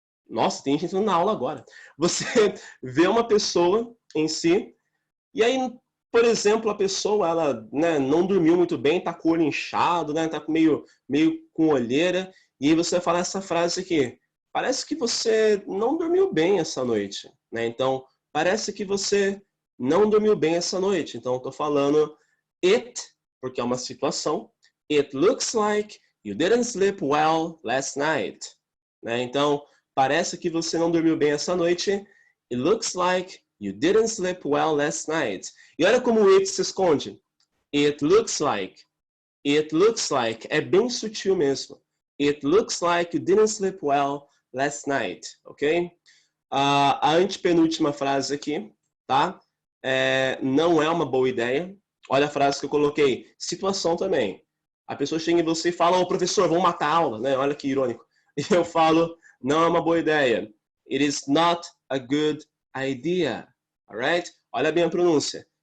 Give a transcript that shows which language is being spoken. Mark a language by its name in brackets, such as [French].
[Portuguese] Nossa, tem gente entrando na aula agora. Você vê uma pessoa em si, e aí, por exemplo, a pessoa, ela, né, não dormiu muito bem, tá com o olho inchado, né, tá meio com olheira, e aí você vai falar essa frase aqui. Parece que você não dormiu bem essa noite, né? Então, parece que você não dormiu bem essa noite. Então, eu tô falando it, porque é uma situação. [English] It looks like you didn't sleep well last night. Né? [Portuguese] Então, parece que você não dormiu bem essa noite. [English] It looks like you didn't sleep well last night. [Portuguese] E olha como o it se esconde. [English] It looks like. It looks like. [Portuguese] É bem sutil mesmo. [English] It looks like you didn't sleep well last night. Ok? [Portuguese] A antepenúltima frase aqui, tá? Não é uma boa ideia. Olha a frase que eu coloquei. Situação também. A pessoa chega em você e fala, ô professor, vamos matar a aula, né? Olha que irônico. E eu falo, não é uma boa ideia. [English] It is not a good idea. Alright? [Portuguese] Olha bem a pronúncia.